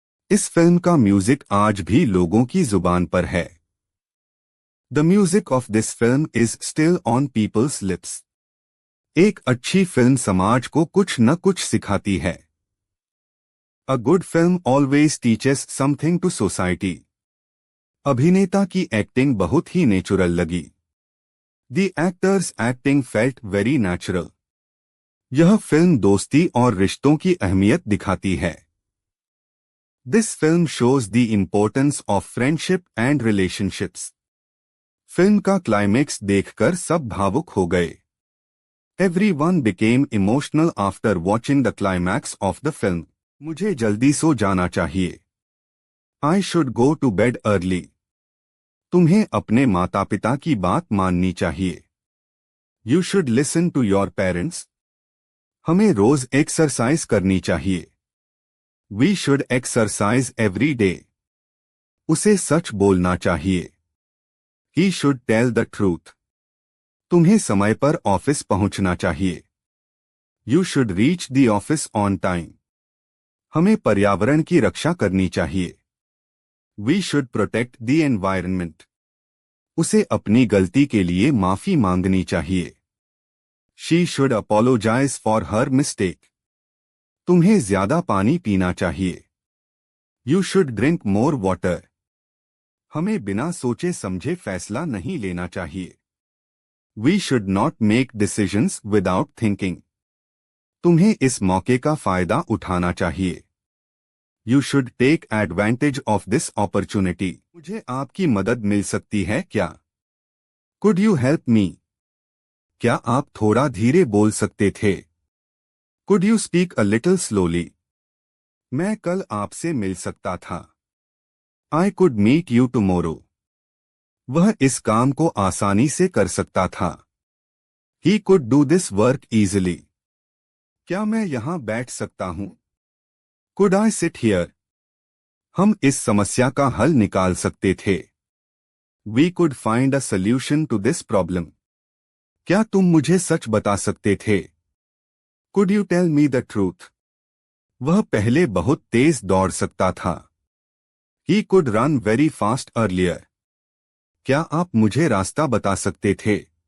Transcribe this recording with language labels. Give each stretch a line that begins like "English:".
Hindi: इस फिल्म का म्यूजिक आज भी लोगों की जुबान पर है.
English: The music of this film is still on people's lips.
Hindi: एक अच्छी फिल्म समाज को कुछ न कुछ सिखाती है.
English: A good film always teaches something to society.
Hindi: अभिनेता की एक्टिंग बहुत ही नेचुरल लगी.
English: The actor's acting felt very natural.
Hindi: यह फिल्म दोस्ती और रिश्तों की अहमियत दिखाती है.
English: This film shows the importance of friendship and relationships.
Hindi: Film का क्लाइमेक्स देखकर सब भावुक हो गए.
English: Everyone became emotional after watching the climax of the film.
Hindi: मुझे जल्दी सो जाना चाहिए.
English: I should go to bed early.
Hindi: तुम्हें अपने माता पिता की बात माननी चाहिए.
English: You should listen to your parents.
Hindi: हमें रोज एक्सरसाइज करनी चाहिए.
English: We should exercise every day.
Hindi: उसे सच बोलना चाहिए.
English: He should tell the truth.
Hindi: तुम्हें समय पर ऑफिस पहुंचना चाहिए.
English: You should reach the office on time.
Hindi: हमें पर्यावरण की रक्षा करनी चाहिए.
English: We should protect the environment.
Hindi: उसे अपनी गलती के लिए माफी मांगनी चाहिए.
English: She should apologize for her mistake.
Hindi: तुम्हें ज्यादा पानी पीना चाहिए.
English: You should drink more water.
Hindi: हमें बिना सोचे समझे फैसला नहीं लेना चाहिए.
English: We should not make decisions without thinking.
Hindi: तुम्हें इस मौके का फायदा उठाना चाहिए.
English: You should take advantage of this opportunity.
Hindi: मुझे आपकी मदद मिल सकती है क्या?
English: Could you help me?
Hindi: क्या आप थोड़ा धीरे बोल सकते थे?
English: Could you speak a little slowly?
Hindi: मैं कल आपसे मिल सकता था.
English: I could meet you tomorrow.
Hindi: वह इस काम को आसानी से कर सकता था.
English: He could do this work easily.
Hindi: क्या मैं यहाँ बैठ सकता हूँ?
English: Could I sit here?
Hindi: हम इस समस्या का हल निकाल सकते थे.
English: We could find a solution to this problem.
Hindi: क्या तुम मुझे सच बता सकते थे?
English: Could you tell me the truth?
Hindi: वह पहले बहुत तेज दौड़ सकता था.
English: He could run very fast earlier.
Hindi: क्या आप मुझे रास्ता बता सकते थे?